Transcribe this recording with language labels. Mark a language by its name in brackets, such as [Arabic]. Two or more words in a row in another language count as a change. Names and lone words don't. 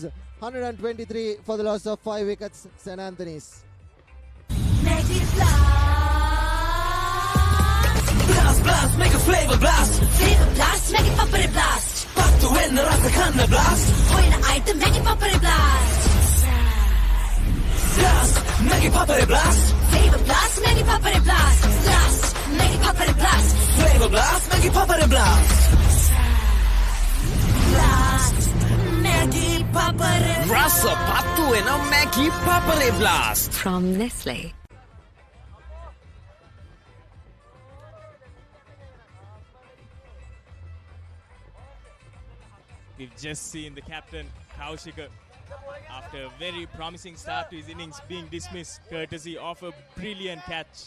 [English] 123 for the loss of 5 wickets, St. Anthony's. Blast, make a flavor blast. Flavor blast, make it Papare blast. Path to win the Rasakhana blast. Point item, make it Papare blast. Blast, make it Papare blast. Flavor blast, make it Papare blast. Blast, make it Papare blast. Flavor blast, make it Papare blast. Blast, make it Papare blast. [Sinhala] රස පතු එන [English] make it Papare blast. From Nestle. We've just seen the captain, Kaushika, after a very promising start to his innings, being dismissed courtesy of a brilliant catch.